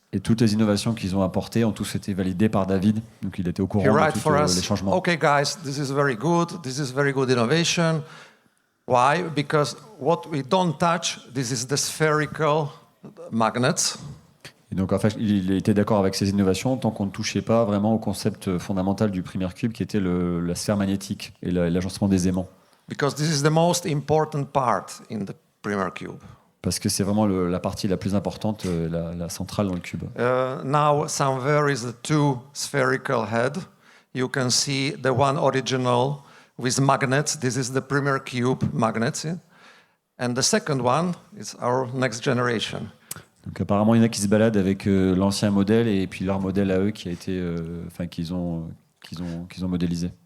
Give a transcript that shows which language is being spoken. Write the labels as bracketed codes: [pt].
[fr] Et toutes les innovations qu'ils ont apportées ont tous été validées par David. Donc il était au courant de tous les changements. [en] Okay, guys, this is very good. This is very good innovation. Why? Because what we don't touch, this is the spherical magnets. [fr] Et donc en fait, il était d'accord avec ces innovations tant qu'on ne touchait pas vraiment au concept fondamental du PhiCube qui était la sphère magnétique et l'agencement des aimants. [en] Because this is the most important part in the PhiCube. [fr] Parce que c'est vraiment la partie la plus importante, la centrale dans le cube. [en] Now somewhere is the two spherical head. You can see the one original with magnets. This is the PhiCube magnets. And the second one is our next generation. [fr] Donc apparemment, il y en a qui se baladent avec l'ancien modèle et puis leur modèle à eux qui a été, qu'ils ont modélisé.